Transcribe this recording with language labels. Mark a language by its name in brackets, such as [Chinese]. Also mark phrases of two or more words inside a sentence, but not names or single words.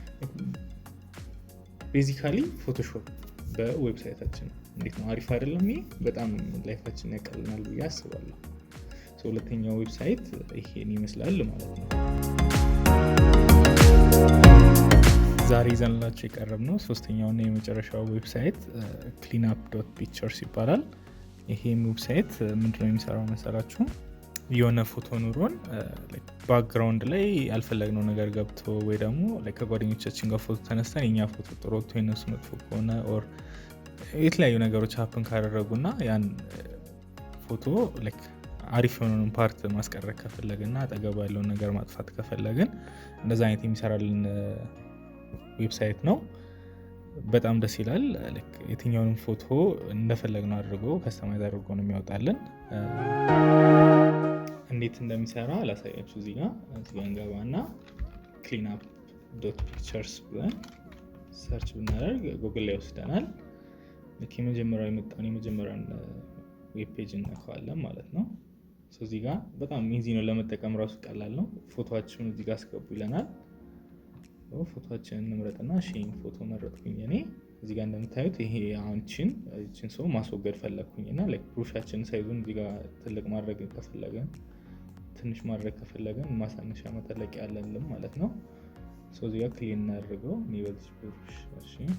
[Amharic] ቤዚካሊ ፎቶሾፕ በዌብሳይታችን እንዴት ነው አሪፍ አይደለም ይሄ በጣም ላይፋችን ያቀልናል ብዬ አስባለሁ ሁለተኛው ዌብሳይት ይሄን ይመስላል ማለት ነው ዛሬ ይዘንላችሁ የቀረብነው ሶስተኛውና የመጨረሻው ዌብሳይት cleanup.pictures ይባላል ይሄም ዌብሳይት ምንድነው የሚሰራው መሰላችሁ የሆነ ፎቶ ኑሮን ባክግራውንድ ላይ ያልፈለግነው ነገር ገብቶ ወይ ደግሞ ከጓደኞቻችን ጋር ፎቶ ተነስተን የኛ ፎቶ ጥሩ ወጥቶ የነሱ መጥፎ ከሆነ ኦር የተለያዩ ነገሮች ሀፕን ካደረጉና ያን ፎቶ አሪፍ የሆነውን ፓርት ማስቀረት ከፈለግንና አጠገቡ ያለውን ነገር ማጥፋት ከፈለግን እንደዛ አይነት የሚሰራልን ዌብሳይት ነው በጣም ደስ ይላል የትኛውንም ፎቶ እንደፈለግነው አድርጎ ከስተማይዝ አድርጎ ነው የሚያወጣልን እንዴት እንደሚሰራ ላሳያችሁ እዚህ ጋር እንገባና cleanup.pictures ብለን ሰርች ብናደርግ ጉግል ላይ ወስደናል የመጀመሪያው የመጣውን የመጀመሪያውን [English] web page [Amharic] እንነካዋለን ማለት ነው እዚህ ጋር በጣም ኢዚ ነው ለመጠቀም ራሱ ቀላል ነው ፎቶአችሁን እዚህ ጋር አስገቡ ይለናል ፎቶአችንን እንምረጥና ሼን ፎቶ መረጥኩኝ እኔ እዚህ ጋር እንደምታዩት ይሄ አሁንችን ሰው ማስወገድ ፈለኩኝና ብሩሻችን ሳይዙን እዚህ ጋር ትልቅ ማድረግ ከፈለገን ትንሽ ማድረግ ከፈለገን ማሳነሻ መተለቅ ያለልን ማለት ነው እዚህ ጋር ክሊን እናድርገው እኔ በዚህ ብሩሽ እሺ